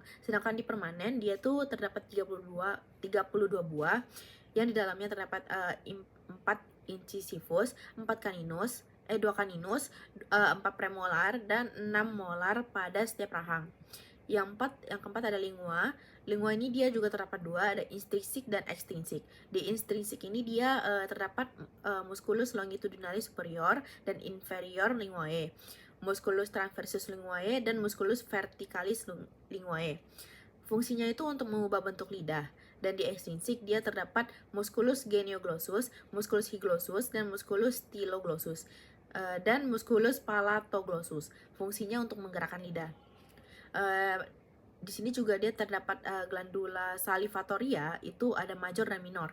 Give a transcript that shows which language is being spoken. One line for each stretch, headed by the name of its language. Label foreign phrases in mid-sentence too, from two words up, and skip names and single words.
Indonesian: Sedangkan di permanen dia tuh terdapat 32 buah, yang di dalamnya terdapat 4 incisivus, 2 caninus, 4 premolar, dan 6 molar pada setiap rahang. Yang keempat ada lingua. Lingua ini dia juga terdapat dua, ada intrinsik dan ekstrinsik. Di intrinsik ini dia terdapat
Latin: musculus longitudinalis superior
Indonesian: dan
Latin: inferior linguae, musculus transversus linguae,
Indonesian: dan
Latin: musculus verticalis linguae.
Indonesian: Fungsinya itu untuk mengubah bentuk lidah. Dan di ekstrinsik dia terdapat
Latin: musculus genioglossus, musculus hyglossus,
Indonesian: dan
Latin: musculus styloglossus,
Indonesian: dan
Latin: musculus palatoglossus.
Indonesian: Fungsinya untuk menggerakkan lidah. Di sini juga dia terdapat
Latin: glandula salivatoria,
Indonesian: itu ada major dan minor.